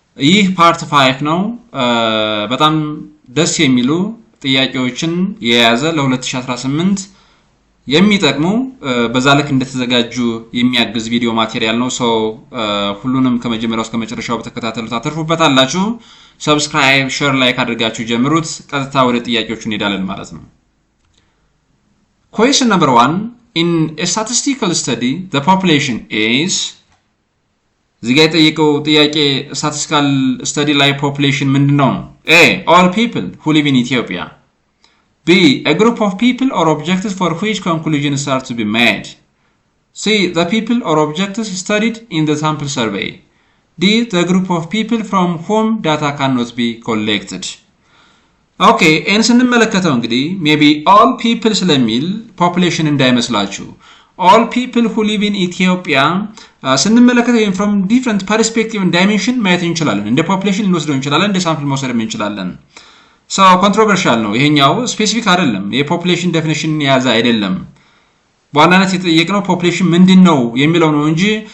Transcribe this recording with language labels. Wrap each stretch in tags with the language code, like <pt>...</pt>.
<am>ይህ ፓርት 5 ነው። በጣም ደስ የሚሉ ጥያቄዎችን የያዘ ለ2018 የሚጠቅሙ በዛ ልክ እንደተዘጋጁ የሚያግዝ ቪዲዮ ማቴሪያል ነው። ሁሉንም ከመጀመሪያው እስከ መጨረሻው በተከታተሉት አትርፉበታላችሁ። ሰብስክራይብ፣ ሼር፣ ላይክ አድርጋችሁ ጀምሩት። ቀጥታ ወደ ጥያቄዎቹ እንሄዳለን ማለት ነው።</am> <en>Question number 1. In a statistical study, the population is</en> <am>እዚህ ጋር የጠየቀው ጥያቄ</am> <en>statistical study</en> <am>ላይ</am> <en>population</en> <am>ምንድነው?</am> <en>A. All people who live in Ethiopia. B. A group of people or objectives for which conclusions are to be made. C. The people or objectives studied in the sample survey. D. The group of people from whom data cannot be collected.</en> <am>ኦኬ ኤን ስንመለከተው እንግዲህ ሜቢ all people ስለሚል population እንዳይመስላችሁ</am> <en>all people who live in Ethiopia</en> <am>ስንመለከተው</am> <en>from different perspective and dimension</en> <am>ማየት እንችላለን። እንደ population ልንወስደው እንችላለን፣ እንደ ሳምፕል መውሰድ እንችላለን። ኮንትሮቨርሻል ነው ይሄኛው፣ ስፔሲፊክ አይደለም። የፖፑሌሽን ዴፊኒሽን የያዘ አይደለም። በዋናነት የተጠየቅነው ፖፑሌሽን ምንድነው የሚለው ነው እንጂ</am>